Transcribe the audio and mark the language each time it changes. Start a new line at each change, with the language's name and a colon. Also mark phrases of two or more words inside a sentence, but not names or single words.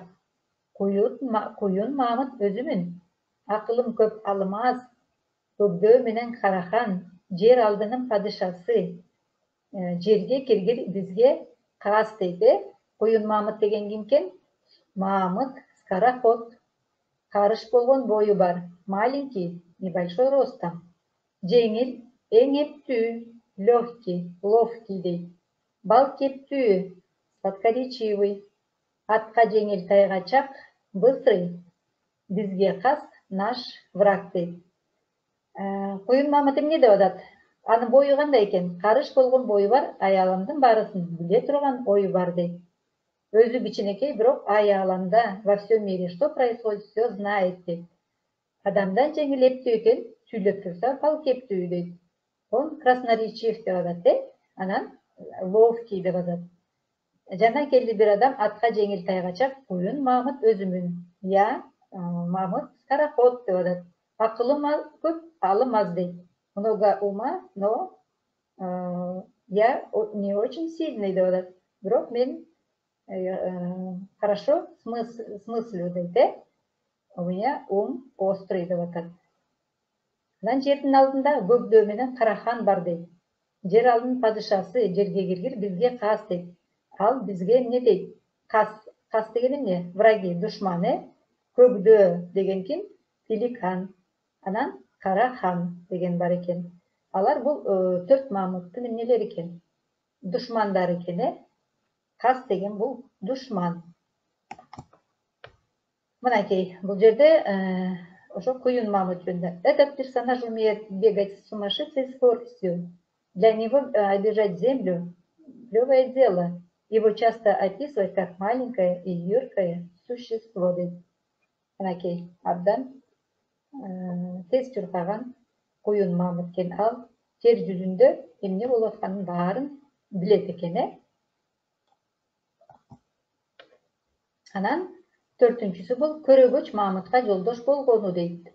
Kyrgyz: Куюн Мамыт өзүмүн, акылым көп алым аз. Көкдөө менен Карахан, жер алдынын падышасы. Жерге киргир бизге каас дейт. Куюн Мамыт деген ким экен? Мамыт скороход. Карыш болгон бою бар.
Russian: Маленький, небольшой ростом.
Kyrgyz: Жеңил, эңептүү,
Russian: легкий, ловкий
Kyrgyz: дейт. Бал кептүү, сладкоречивый. Атка жеңил тайгачак, быстрый. Бизге кас
Russian: наш враг
Kyrgyz: дейт. Куюн Мамыт эмне деп атат? Анын бою кандай экен? Карыш болгон бою бар, аяламдын баарысын биле турган ою бар дейт. Өзү кичинекей, бирок аяламда
Russian: во всем мире что происходит, все знает дейт.
Kyrgyz: Адамдан жеңил эптүү экен, сүйлөп турса бал кептүү дейт.
Russian: Он красноречив
Kyrgyz: деп атат, анан ловкий деп атат. Жана келди бир адам, атка жеңил тайгачак, Куюн Мамыт өзүмүн.
Russian: Я Мамыт скороход
Kyrgyz: деп атат. Акылым көп, алым аз дейт.
Russian: Много ума, но я не очень сильный
Kyrgyz: деп атат. Бирок мен
Russian: хорошо смыслю
Kyrgyz: дейт.
Russian: У меня ум острый
Kyrgyz: деп атат. Анан жердин алдында Көкдөө менен Карахан бар дейт. Жер алдынын падышасы, жерге киргир бизге каас дейт. Ал бизге эмне дейт? Кас деген эмне?
Russian: Враги, душманы.
Kyrgyz: Көкдөө деген ким? Пеликан. Анан Карахан деген бар экен. Алар бул 4 Мамыттын эмнелери экен? Душмандары экен. Кас деген бул душман. Мынакей, бул жерде ошо Куюн Мамыт жөнүндө.
Russian: Этот персонаж умеет бегать с сумасшедшей скоростью. Для него обижать землю — плевое дело. Его часто описывают как маленькое и юркое существо.
Kyrgyz: Мынакей, абдан тез чуркаган Куюн Мамыт экен. Ал жер жүзүндө эмне болуп атканын баарын билет экен. Анан төртүнчүсү бул Көрөгөч Мамытка жолдош болгону дейт.